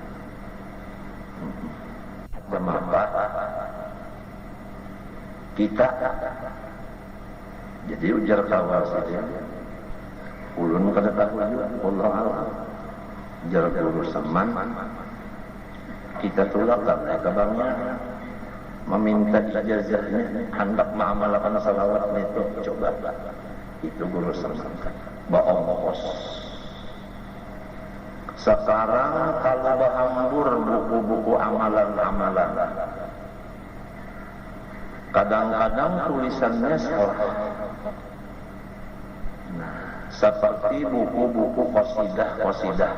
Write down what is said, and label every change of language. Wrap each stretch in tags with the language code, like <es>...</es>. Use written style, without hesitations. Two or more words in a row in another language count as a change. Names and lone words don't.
<bjn>Kenapa kita jadi ujar kawan sidin ulun kada tahu juga Allah Allah ujar Guru Saman kita tolakkan kabarnya meminta ijazahnya hendak mengamalkan salawat itu. Coba itu Guru Saman baongkos. Sekarang kalau bahambur buku-buku amalan-amalan, kadang-kadang tulisannya salah.</bjn> <id>Nah, seperti buku-buku qasidah.</id>